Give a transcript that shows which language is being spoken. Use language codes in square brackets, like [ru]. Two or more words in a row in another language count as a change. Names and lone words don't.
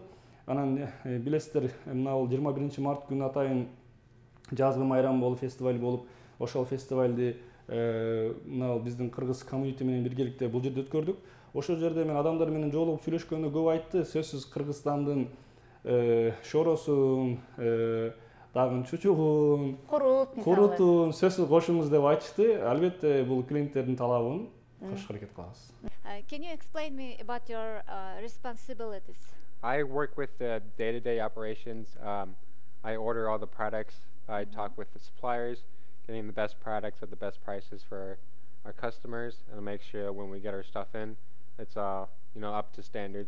[ky] Анан билесиздер, мына 21 март күнү атайын жазгы майрам болуп, фестиваль болуп, ошол фестивалды мына биздин кыргыз комьюнити менен биргеликте бул жерде өткөрдүк. Ошол жерде мен адамдар менен жолугуп сүйлөшкөндө көп айтты, сөзсүз Кыргызстандын шоросун, дагы чучугун, курутун сөзсүз кошуңуз деп айтышты. Албетте бул клиенттердин талабын кошушка аракет кылабыз. [en] Can you explain me about your responsibilities? I work with the day-to-day operations. I order all the products. I talk with the suppliers, getting the best products at the best prices for our customers, and make sure when we get our stuff in, it's all up to standards.